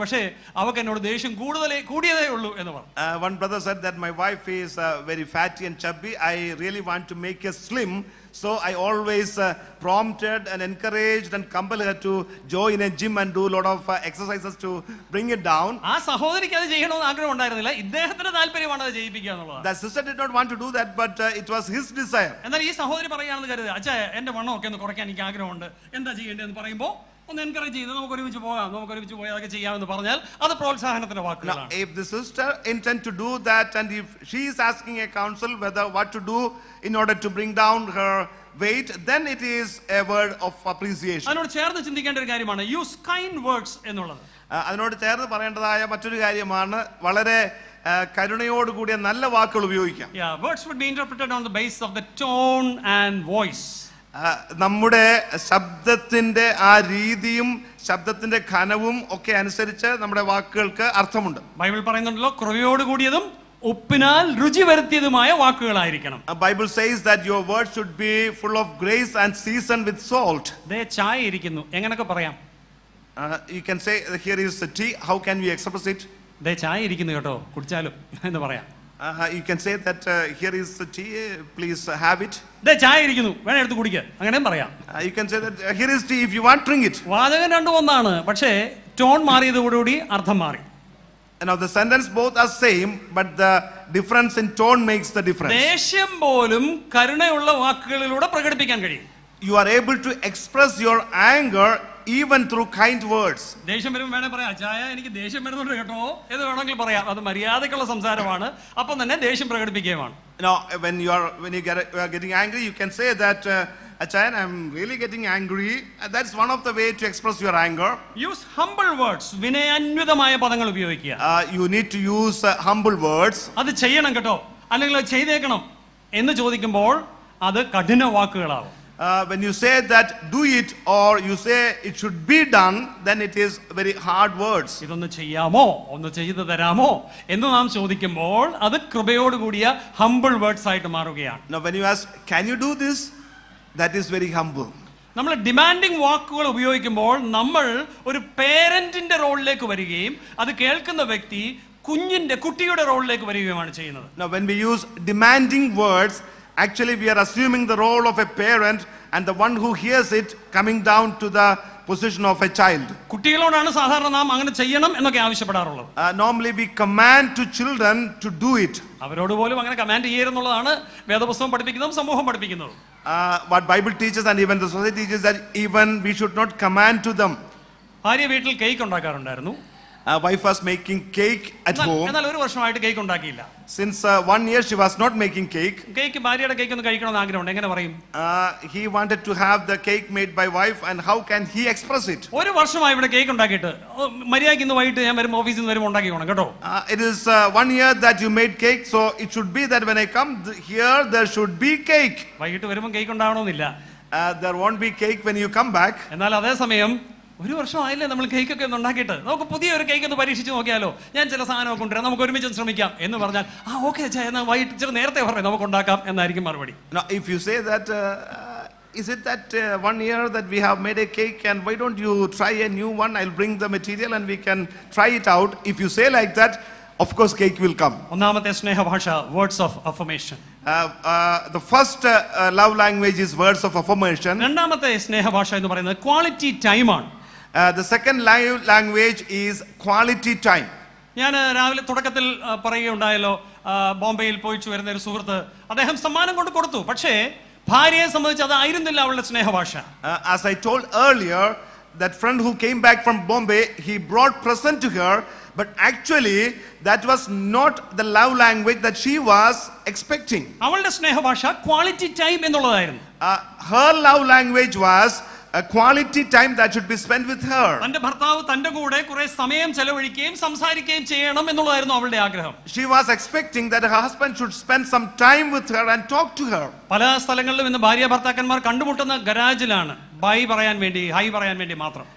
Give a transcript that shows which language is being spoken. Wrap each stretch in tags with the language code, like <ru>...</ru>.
<ml>പക്ഷേ അവൾക്ക് എന്നോട് ദേഷ്യം കൂടിയതേ ഉള്ളൂ എന്ന് പറഞ്ഞു.</ml> <en>One brother said that my wife is very fatty and chubby. I really want to make her slim. So I always prompted and encouraged and compelled her to join a gym and do a lot of exercises to bring it down.</en> <ml>ആ സഹോദരിക്ക് അത് ചെയ്യണമെന്ന് ആഗ്രഹം ഉണ്ടായിരുന്നില്ല, ഇദ്ദേഹത്തിന്റെ താല്പര്യമാണ് അത് ചെയ്യിപ്പിക്കുക എന്നുള്ളത്.</ml> <en>The sister did not want to do that, but it was his desire.</en> <ml>എന്നാൽ ഈ സഹോദരി പറയുകയാണെന്ന് കരുതുക, അച്ഛാ എന്റെ വണ്ണമൊക്കെ ഒന്ന് കുറയ്ക്കാൻ എനിക്ക് ആഗ്രഹമുണ്ട്, എന്താ ചെയ്യേണ്ടതെന്ന് പറയുമ്പോൾ ഒന്ന് എൻകറേജ് ചെയ്ത് നമുക്ക് ഒരുമിച്ച് പോയി അതൊക്കെ ചെയ്യാമെന്ന് പറഞ്ഞാൽ അത് പ്രോത്സാഹനത്തിന്റെ വാക്കുകളാണ്.</ml> <en>Now, if the sister intend to do that, and if she is asking a counsel whether what to do in order to bring down her weight, then it is a word of appreciation.</en> <ml>അതിനോട് ചേർന്ന് ചിന്തിക്കേണ്ട ഒരു കാര്യമാണ്</ml> <en>use kind words</en> <ml>എന്നുള്ളത്. അതിനോട് ചേർന്ന് പറയേണ്ടതായ മറ്റൊരു കാര്യമാണ് വളരെ കരുണയോട് കൂടിയ നല്ല വാക്കുകൾ ഉപയോഗിക്കാം.</ml> <en>Yeah, words would be interpreted on the basis of the tone and voice.</en> <ml>നമ്മുടെ ശബ്ദത്തിന്റെ ആ രീതിയും ശബ്ദത്തിന്റെ ഘനവും ഒക്കെ അനുസരിച്ച് നമ്മുടെ വാക്കുകൾക്ക് അർത്ഥമുണ്ട്. ബൈബിൾ പറയുന്നുണ്ടല്ലോ കൃപയോട് കൂടിയതും ഉപ്പിനാൽ രുചി വരുത്തിയതുമായ വാക്കുകളായിരിക്കണം.</ml> <en>Bible says that your words should be full of grace and seasoned with salt.</en> <ml>ദേ ചായ ഇരിക്കുന്നു എങ്ങനെയൊക്കെ പറയാം.</ml> <en>You can say here is the tea. How can we express it?</en> <ml>ദേ ചായ ഇരിക്കുന്നു കേട്ടോ കുടിച്ചാലും എന്ന് പറയാം.</ml> <en>You can say that here is the tea. Please have it.</en> <ml>ദേ ചായ ഇരിക്കുന്നു വേണേ എടുത്ത് കുടിക്കുക അങ്ങനെയും പറയാം.</ml> <en>You can say that here is tea. If you want, drink it.</en> <ml>വാചകം രണ്ടും ഒന്നാണ്, പക്ഷേ ടോൺ മാറിയതോടുകൂടി അർത്ഥം മാറി.</ml> <en>Now the sentence both are same, but the difference in tone makes the difference.</en> <ml>ദേഷ്യം പോലും കരുണയുള്ള വാക്കുകളിലൂടെ പ്രകടിപ്പിക്കാൻ കഴിയും.</ml> <en>You are able to express your anger even through kind words.</en> <ml>ദേഷ്യം വരുമ്പോൾ വേണേ പറയാം ചായ എനിക്ക് ദേഷ്യം വരുന്നുണ്ട് കേട്ടോ എന്ന് വേണമെങ്കിൽ പറയാം. അത് മര്യാദക്കുള്ള സംസാരമാണ്. അപ്പം തന്നെ ദേഷ്യം പ്രകടിപ്പിക്കുകയുമാണ്.</ml> <en>Now when you are getting angry, you can say that Achayan, I'm really getting angry. That's one of the way to express your anger. Use humble words.</en> <ml>വിനയാന്വിതമായ പദങ്ങൾ ഉപയോഗിക്കുക.</ml> <en>You need to use humble words.</en> <ml>അത് ചെയ്യണം കേട്ടോ അല്ലെങ്കിൽ അത് ചെയ്തേക്കണം എന്ന് ചോദിക്കുമ്പോൾ അത് കഠിന വാക്കുകളാവും.</ml> <en>When you say that do it or you say it should be done, then it is very hard words.</en> <ml>ഇതൊന്ന് ചെയ്യാമോ ഒന്ന് ചെയ്തു തരാമോ എന്ന് നാം ചോദിക്കുമ്പോൾ അത് കൃപയോട് കൂടിയ</ml> <en>humble words</en> <ml>ആയിട്ട് മാറുകയാണ്.</ml> <en>Now when you ask can you do this, that is very humble.</en> <ml>നമ്മൾ ഡിമാൻഡിങ് വാക്കുകൾ ഉപയോഗിക്കുമ്പോൾ നമ്മൾ ഒരു പേരന്റിന്റെ റോളിലേക്ക് വരികയും അത് കേൾക്കുന്ന വ്യക്തി കുട്ടിയുടെ റോളിലേക്ക് വരികയുമാണ് ചെയ്യുന്നത്.</ml> <en>Now when we use demanding words, actually we are assuming the role of a parent and the one who hears it coming down to the position of a child.</en> <ml>കുട്ടികളോടാണ് സാധാരണ നാം അങ്ങനെ ചെയ്യണം എന്നൊക്കെ ആവശ്യപ്പെടാറുള്ളത്.</ml> <en>Normally we command to children to do it.</en> <ml>അവരോട് പോലും അങ്ങനെ command ചെയ്യരുതെന്നുള്ളതാണ് വേദപുസ്തകം പഠിപ്പിക്കുന്നതും സമൂഹം പഠിപ്പിക്കുന്നതും.</ml> <en>What Bible teaches and even the society teaches that even we should not command to them.</en> <ml>ഭാര്യ വീട്ടിൽ cake ഉണ്ടാക്കാറുണ്ടായിരുന്നു.</ml> <en>Wife was making cake at home.</en> <ml>എന്നാൽ ഒരു വർഷമായിട്ട് കേക്ക് ഉണ്ടാക്കിയില്ല.</ml> <en>Since 1 year she was not making cake.</en> <ml>Cake ഭാര്യയുടെ cake ഒന്ന് കഴിക്കണമെന്ന് ആഗ്രഹമുണ്ട്. എങ്ങനെ പറയും?</ml> <en>He wanted to have the cake made by wife, and how can he express it?</en> <ml>ഒരു വർഷമായി ഇവിടെ കേക്ക് ഉണ്ടാക്കിയിട്ട് മര്യാദയ്ക്ക് ഇന്ന് വൈകിട്ട് ഞാൻ വരുമ്പോൾ ഓഫീസിൽ നിന്ന് വരുമ്പോൾ ഉണ്ടാക്കിക്കോണം കേട്ടോ.</ml> <en>It is 1 year that you made cake, so it should be that when I come here there should be cake.</en> <ml>വൈകിട്ട് വരുമ്പോൾ കേക്ക് ഉണ്ടാവണമെന്നില്ല.</ml> <en>There won't be cake when you come back.</en> <ml>എന്നാൽ അതേ സമയം ഒരു വർഷമായില്ലേ നമ്മൾ കേക്കൊക്കെ ഒന്ന് ഉണ്ടാക്കിയിട്ട് നമുക്ക് പുതിയൊരു കേക്ക് ഒന്ന് പരീക്ഷിച്ച് നോക്കിയാലോ, ഞാൻ ചില സാധനമൊക്കെ കൊണ്ടുവരാം, നമുക്ക് ഒരുമിച്ച് ശ്രമിക്കാം എന്ന് പറഞ്ഞാൽ ഓക്കെ എന്നാൽ വൈകിട്ട് ഇച്ചിരി നേരത്തെ പറയാം നമുക്ക് ഉണ്ടാക്കാം എന്നായിരിക്കും മറുപടി.</ml> <en>Now if you say that is it that 1 year that we have made a cake and why don't you try a new one, I'll bring the material and we can try it out. If you say like that, of course cake will come.</en> <ml>ഒന്നാമത്തെ സ്നേഹഭാഷ</ml> <en>Words of affirmation. The first love language is words of affirmation.</en> <ml>രണ്ടാമത്തെ സ്നേഹഭാഷ എന്ന് പറയുന്നത് quality ടൈമാണ്.</ml> <en>The second language is quality time.</en> <ml>ഞാൻ രാവിലെ തുടക്കത്തിൽ പറയുകയുണ്ടായല്ലോ, ബോംബെയിൽ പോയിച്ചു വരുന്ന ഒരു സുഹൃത്ത് അദ്ദേഹം സമ്മാനം കൊണ്ട് കൊടുത്തു, പക്ഷേ ഭാര്യയെ സംബന്ധിച്ച് അതായിരുന്നില്ല അവളുടെ സ്നേഹഭാഷ.</ml> <en>As I told earlier, that friend who came back from Bombay, he brought present to her, but actually that was not the love language that she was expecting.</en> <ml>അവളുടെ സ്നേഹഭാഷ ക്വാളിറ്റി ടൈം എന്നുള്ളതായിരുന്നു.</ml> <en>Her love language was a quality time that should be spent with her.</en> <ml>തന്റെ ഭർത്താവ് തന്റെ കൂടെ കുറെ സമയം ചെലവഴിക്കുകയും സംസാരിക്കുകയും ചെയ്യണം എന്നുള്ളതായിരുന്നു അവളുടെ ആഗ്രഹം.</ml> <en>She was expecting that her husband should spend some time with her and talk to her.</en> <ml>പല സ്ഥലങ്ങളിലും ഇന്ന് ഭാര്യ ഭർത്താക്കന്മാർ കണ്ടുമുട്ടുന്ന ഗരാജിലാണ്, ബൈ പറയാൻ വേണ്ടി, ഹൈ പറയാൻ വേണ്ടി മാത്രം.</ml>